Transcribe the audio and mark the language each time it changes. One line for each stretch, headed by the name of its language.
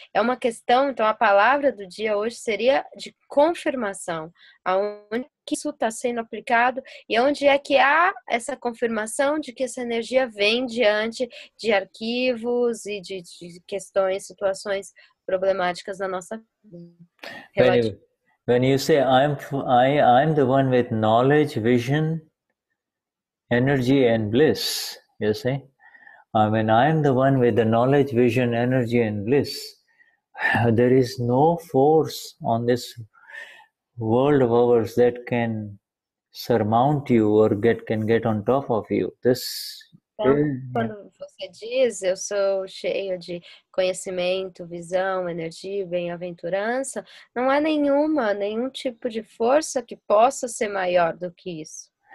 Portuguese: É uma questão, então a palavra do dia hoje seria de confirmação. Aonde que isso está sendo aplicado e onde é que há essa confirmação de que essa energia vem diante de arquivos e de questões, situações problemáticas na nossa vida.
English: When you say I'm the one with knowledge, vision, energy and bliss, you see. When I am the one with the knowledge, vision, energy and bliss, there is no force on this world of ours that can surmount you or can get on top of you.
Portuguese: Quando você diz, eu sou cheio de conhecimento, visão, energia, bem-aventurança, não há nenhum tipo de força que possa ser maior do que isso.